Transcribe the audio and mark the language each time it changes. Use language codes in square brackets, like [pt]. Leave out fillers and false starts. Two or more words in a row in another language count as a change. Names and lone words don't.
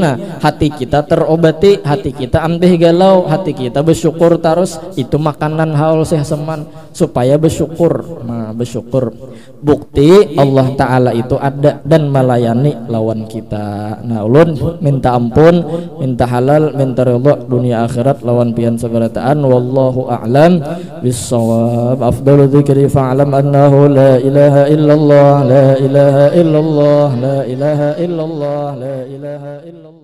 [bjn] Nah hati kita terobati, hati kita amtih galau, hati kita bersyukur terus. Itu makanan haul Syekh Seman supaya bersyukur. Nah bersyukur bukti Allah Ta'ala itu ada dan melayani lawan kita. Nah ulun minta ampun, minta halal, minta ridha dunia akhirat lawan pian seberataan. [ar] والله أعلم بالصواب. أفضل الذكر فاعلم أنه لا إله إلا الله، لا إله إلا الله، لا إله إلا الله، لا إله إلا الله.